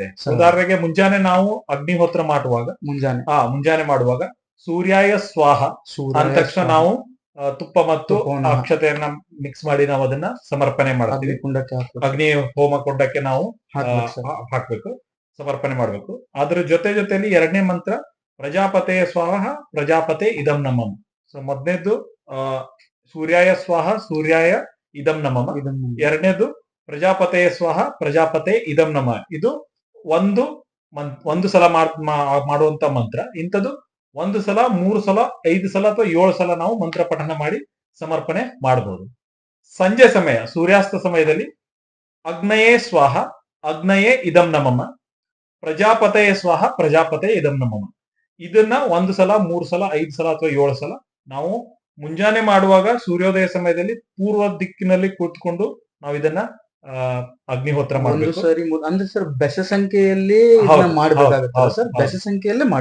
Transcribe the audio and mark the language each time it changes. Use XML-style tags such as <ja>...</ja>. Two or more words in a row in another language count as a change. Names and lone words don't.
<kn>ಉದಾಹರಣೆಗೆ ಮುಂಜಾನೆ ನಾವು ಅಗ್ನಿಹೋತ್ರ ಮಾಡುವಾಗ, ಮುಂಜಾನೆ ಮಾಡುವಾಗ</kn> <sa>ಸೂರ್ಯಾಯ ಸ್ವಾಹ</sa> <kn>ಅಂದ ತಕ್ಷಣ ನಾವು ತುಪ್ಪ ಮತ್ತು ಅಕ್ಷತೆಯನ್ನ ಮಿಕ್ಸ್ ಮಾಡಿ ನಾವು ಅದನ್ನ ಸಮರ್ಪಣೆ ಮಾಡ್ತೀವಿ. ಅಗ್ನಿ ಹೋಮ ಕುಂಡಕ್ಕೆ ನಾವು ಹಾಕ್ಬೇಕು, ಸಮರ್ಪಣೆ ಮಾಡ್ಬೇಕು. ಅದ್ರ ಜೊತೆಯಲ್ಲಿ 2ನೇ ಮಂತ್ರ</kn> <sa>ಪ್ರಜಾಪತೆಯ ಸ್ವಾಹ ಪ್ರಜಾಪತೆ ಇದಂ ನಮಃ.</sa> <kn>ಸೊ ಮೊದಲನೇದು</kn> <sa>ಸೂರ್ಯಾಯ ಸ್ವಾಹ ಸೂರ್ಯಾಯ ಇದಂ ನಮಃ. 2ನೇದು ಪ್ರಜಾಪತೆಯ ಸ್ವಾಹ ಪ್ರಜಾಪತೆ ಇದಂ ನಮಃ.</sa> <kn>ಇದು ಒಂದು ಸಲ ಮಾಡುವಂತ ಮಂತ್ರ. ಇಂಥದ್ದು 1 ಸಲ, 3 ಸಲ, 5 ಸಲ ಅಥವಾ 7 ಸಲ ನಾವು ಮಂತ್ರ ಪಠನ ಮಾಡಿ ಸಮರ್ಪಣೆ ಮಾಡಬಹುದು. ಸಂಜೆ ಸಮಯ ಸೂರ್ಯಾಸ್ತ ಸಮಯದಲ್ಲಿ</kn> <sa>ಅಗ್ನಯೇ ಸ್ವಾಹ ಅಗ್ನಯೇ ಇದಂ ನಮಃ, ಪ್ರಜಾಪತಯೇ ಸ್ವಾಹ ಪ್ರಜಾಪತಯೇ ಇದಂ ನಮಃ.</sa> <kn>ಇದನ್ನ 1 ಸಲ, 3 ಸಲ, 5 ಸಲ ಅಥವಾ 7 ಸಲ ನಾವು ಮುಂಜಾನೆ ಮಾಡುವಾಗ ಸೂರ್ಯೋದಯ ಸಮಯದಲ್ಲಿ ಪೂರ್ವ ದಿಕ್ಕಿನಲ್ಲಿ ಕೂತ್ಕೊಂಡು ನಾವು ಇದನ್ನ ಅಗ್ನಿಹೋತ್ರ ಒಂದು ಮಾಡಬೇಕು. ಸರಿ ಅಂದ್ರೆ ಸರ್ ಬೆಸ ಸಂಖ್ಯೆಯಲ್ಲಿ ಹೌದು, ಮಾಡಬೇಕಾಗುತ್ತೆ ಹೌದು, ಸರ್, ಹೌದು. ಬೆಸ ಸಂಖ್ಯೆಯಲ್ಲೇ ಬೆಸ</kn>